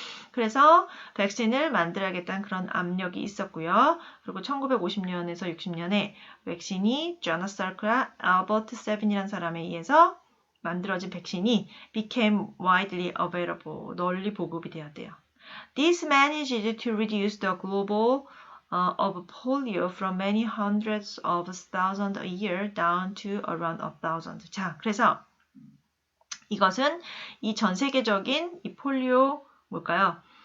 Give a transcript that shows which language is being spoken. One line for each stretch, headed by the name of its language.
Korean: 그래서 백신을 만들어야겠다는 그런 압력이 있었고요. 그리고 1950년에서 60년에 백신이 조나스 살크와 알버트 세빈이라는 사람에 의해서 만들어진 백신이
English: became widely available,
Korean: 널리 보급이 되었대요.
English: This managed to reduce the global of polio from many hundreds of thousands a year down to around 1,000.
Korean: 자, 그래서 이것은 이 전 세계적인 이 폴리오 뭘까요?